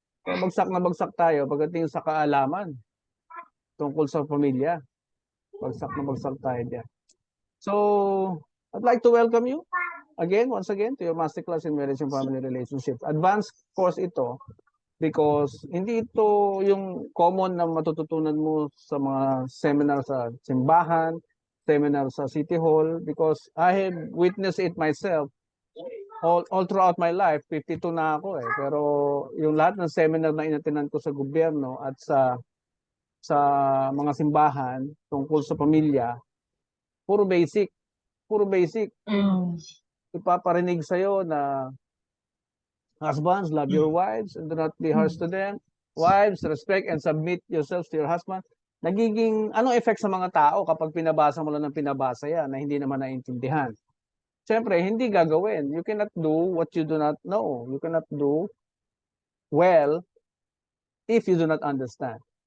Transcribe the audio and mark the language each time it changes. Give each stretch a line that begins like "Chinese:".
Filipino: Kaya na bagsak tayo pagdating sa kaalaman tungkol sa pamilya. Bagsak tayo diyan.
English: So, I'd like to welcome you once again, to your masterclass in marriage and family relationships.
Filipino: Advanced course ito because hindi ito yung common na matututunan mo sa mga seminar sa simbahan, seminar sa City Hall,
English: because I have witnessed it myself all throughout my life.
Filipino: 52 na ako eh. Pero yung lahat ng seminar na inatinan ko sa gobyerno at sa mga simbahan tungkol sa pamilya, puro basic. Puro basic. Mm. Ipaparinig sa'yo na
English: husbands, love your wives and do not be harsh to them. Wives, respect and submit yourselves to your husband.
Filipino: Nagiging, anong effect sa mga tao kapag pinabasa mo lang ng pinabasa yan na hindi naman naintindihan? Siyempre, hindi gagawin.
English: You cannot do what you do not know. You cannot do well if you do not understand.